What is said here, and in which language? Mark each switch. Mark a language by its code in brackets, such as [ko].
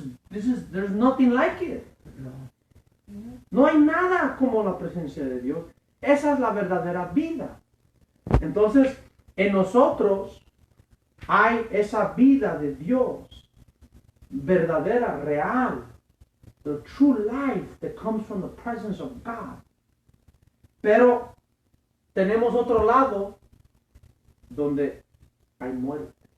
[en] There's nothing like it. [es] No hay nada como la presencia de Dios. Esa es la verdadera vida. Entonces, en nosotros hay esa vida de Dios, verdadera, real. [en] The true life that comes from the presence of God. [es] Pero tenemos otro lado donde hay muerte.